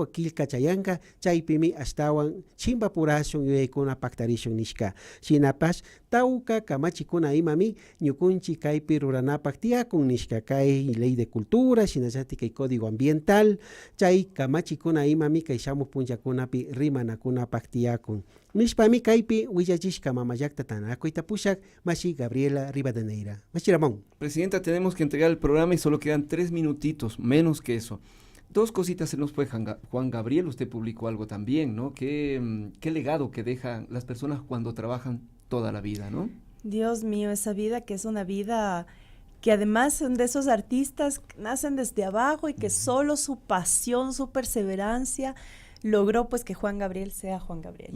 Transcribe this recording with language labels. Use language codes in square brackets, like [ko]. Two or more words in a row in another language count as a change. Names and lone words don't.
[qu] kilka chayanka chaypimi ashtawan chimpapurashun yuyaykuna paktarishun nishka shinapash tawka kamachikuna imami ñukunchi kaypi ruranapak tiyakun nishka kay [es] ley de cultura [qu] shinallatik kay [es] código ambiental [qu] chay kamachikuna imami kay shamuk punllakunapi rimanakunapak tiyakun nishpami kaypi willachishka mamallaktata akuyta pushak mashi Gabriela Rivadeneira. Mashi Ramón. [es] Presidenta, tenemos que entregar el programa y solo quedan 3 minutitos, menos que eso. 2 cositas se nos fue Juan Gabriel, usted publicó algo también, ¿no? ¿Qué legado que dejan las personas cuando trabajan toda la vida, ¿no? Dios mío, esa vida que es una vida que además son de esos artistas que nacen desde abajo y que solo su pasión, su perseverancia logró pues que Juan Gabriel sea Juan Gabriel,